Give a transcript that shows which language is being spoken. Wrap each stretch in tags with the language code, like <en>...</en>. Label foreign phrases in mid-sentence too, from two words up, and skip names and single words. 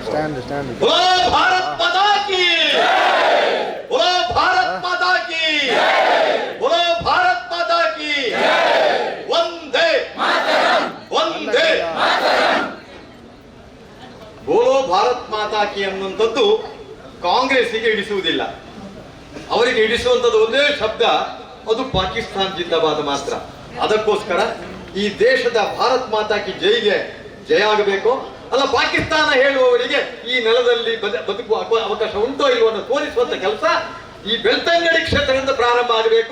<hi>बोलो भारत माता की बोलो भारत माता की बोलो भारत माता की वंदे वंदे बोलो भारत माता की</hi> <kn>ಅನ್ನುವಂಥದ್ದು ಕಾಂಗ್ರೆಸ್ಸಿಗೆ ಇಡಿಸುವುದಿಲ್ಲ. ಅವರಿಗೆ ಇಡಿಸುವಂಥದ್ದು ಒಂದೇ ಶಬ್ದ, ಅದು</kn> <hi>पाकिस्तान ज़िंदाबाद</hi> <kn>ಮಾತ್ರ. ಅದಕ್ಕೋಸ್ಕರ ಈ ದೇಶದ</kn> <hi>भारत माता की</hi> <kn>ಜೈಗೆ ಜಯ ಆಗಬೇಕು. ಅಲ್ಲ, ಪಾಕಿಸ್ತಾನ ಹೇಳುವವರಿಗೆ ಈ ನೆಲದಲ್ಲಿ ಬದುಕುವ ಅವಕಾಶ ಉಂಟೋ ಇಲ್ವೋ ಅನ್ನೋ ತೋರಿಸುವಂತ ಕೆಲಸ ಈ ಬೆಳ್ತಂಗಡಿ ಕ್ಷೇತ್ರದಿಂದ ಪ್ರಾರಂಭ ಆಗಬೇಕು.</kn>